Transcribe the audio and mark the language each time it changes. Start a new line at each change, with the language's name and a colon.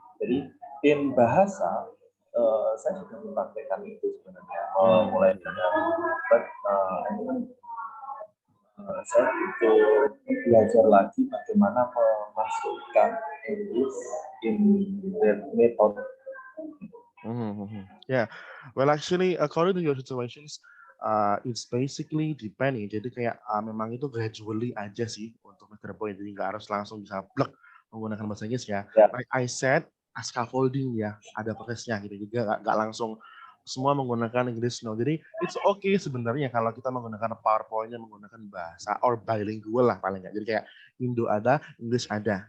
Indonesian: Jadi in bahasa saya sudah mempraktekkan itu sebenarnya mulai dari but saya butuh belajar lagi bagaimana memasukkan
English: English in that method. Yeah, well actually according to your situations, it's basically depending.
Indonesian: Jadi kayak memang itu gradually aja sih untuk Mr. Boy. Jadi nggak harus langsung bisa plek menggunakan bahasa Inggris ya.
English: Like I said,
Indonesian: scaffolding ya, ada prosesnya gitu juga nggak langsung semua menggunakan Inggris no. Jadi
English: it's okay
Indonesian: sebenarnya kalau kita menggunakan PowerPoint-nya menggunakan bahasa or bilingual lah paling nggak. Jadi kayak Indo ada, English ada.